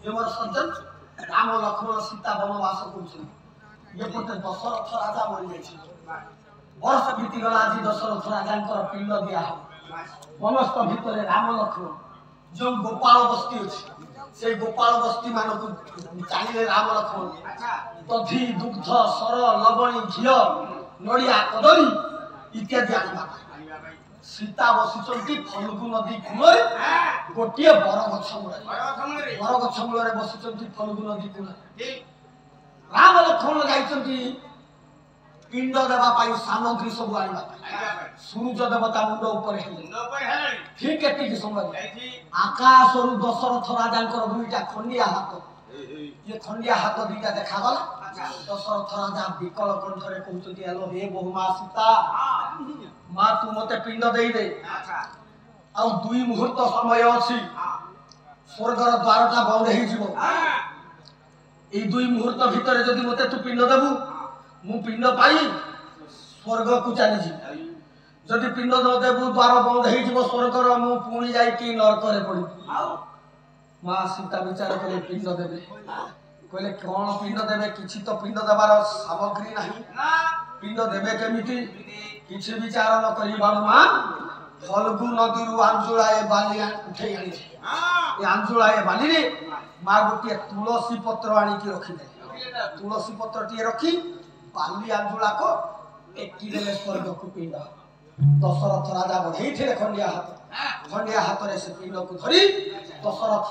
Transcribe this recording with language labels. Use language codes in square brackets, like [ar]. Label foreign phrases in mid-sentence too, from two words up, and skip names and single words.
[or] ଏ ମୋର ସଜ୍ଜନ ରାମ ଲକ୍ଷ୍ମଣ ସୀତା ବନବାସ କରୁଛନ୍ତି ଏ ପଟେ ଦଶରଥ ରାଜା ମରି ଯାଇଛି ବର୍ଷ ବିତି ଗଲା ଆଜି ଦଶରଥ ରାଜା ପିଣ୍ଡ ଦିଆ ହୋ ବନସ୍ଥ ଭିତର ରାମ ଲକ୍ଷ୍ମଣ ଯୋ ଗୋପାଳ ବସ୍ତି ଅଛି ସେ ଗୋପାଳ ବସ୍ତି ମାନଙ୍କ ଚାଲିଲେ ରାମ ଲକ୍ଷ୍ମଣ ଦଧି ଦୁଗ୍ଧ ସର ଲବଣୀ ଘିଅ ନଡ଼ିଆ କଦଳୀ ଇତ୍ୟାଦି ଆଣିବା ସୀତା ବସିଛନ୍ତି ଫଲ୍ଗୁ ନଦୀ କୂଳ ଗୋଟେ ବରଗଛ ମୂଳ ବସିଛନ୍ତି ଫଲ୍ଗୁ ନଦୀ କୂଳ ରାମ ଲକ୍ଷ୍ମଣ ଯାଇଛନ୍ତି ପିଣ୍ଡ ଦେବା ପାଇଁ ସାମଗ୍ରୀ ସବୁ ଆଣିବା ସୂର୍ଯ୍ୟ ଦେବତା ମୁଣ୍ଡ ଉପର ହେଲେ ଠିକ ଏତିକି ସମୟ ଆକାଶ ରୁ ଦଶରଥ ରାଜା ଦୁଇଟା ଖଣ୍ଡିଆ ହାତ ଏ ଖଣ୍ଡିଆ ହାତ ଦୁଇଟା ଦେଖା ଗଲା ଦଶରଥ ରାଜା ବିକଳ କଣ୍ଠରେ କହୁଛନ୍ତି ହେଲୋ ହେ ବୋହୂମା ସୀତା ମା ତୁ ମତେ ପିଣ୍ଡ ଦେଇ ଦେ ଆ ଦୁଇ ମୁହୂର୍ତ୍ତ ସମୟ ଅଛି ସ୍ୱର୍ଗର ଦ୍ୱାରଟା ବନ୍ଦ ହେଇ ଯିବ ଏ ଦୁଇ ମୁହୂର୍ତ୍ତ ଭିତର ଯଦି ମତେ ତୁ ପିଣ୍ଡ ଦେବୁ ମୁଁ ପିଣ୍ଡ ପାଇ ସ୍ୱର୍ଗ କୁ ଚାଲି ଯିବି ଯଦି ପିଣ୍ଡ ନ ଦେବୁ ଦ୍ୱାର ବନ୍ଦ ହେଇ ଯିବ ସ୍ୱର୍ଗର ମୁଁ ପୁଣି ଯାଇ କି ନର୍କ ରେ ପଡ଼ି ମା ସୀତା ବିଚାର କରେ ପିଣ୍ଡ ଦେବେ କହିଲେ କେଉଁ ପିଣ୍ଡ ଦେବେ କିଛି ତ ପିଣ୍ଡ ଦେବାର ସାମଗ୍ରୀ ନାହିଁ ପିଣ୍ଡ ଦେବେ କେମିତି କିଛି ବିଚାର ନ କରି ବାବା ଫଲ୍ଗୁ ନଦୀ ରୁ ଅଞ୍ଜୁଳାଏ ବାଲି ଉଠାଇ ଆଣି ଏ ଅଞ୍ଜୁଳାଏ ବାଲି ରେ ମା ଗୋଟେ ତୁଳସୀ ପତ୍ର ଆଣି କି ରଖି ଦେ ତୁଳସୀ ପତ୍ର ଟି ରଖି ବାଲି ଅଞ୍ଜୁଳା କୁ ଟେକି ଦେଲେ ସ୍ୱର୍ଗ କୁ ପିଣ୍ଡ ଦଶରଥ ରାଜା ବଢ଼ାଇ ଥିଲେ ଖଣ୍ଡିଆ ହାତ ରେ ସେ ପିଣ୍ଡ କୁ ଧରି ଦଶରଥ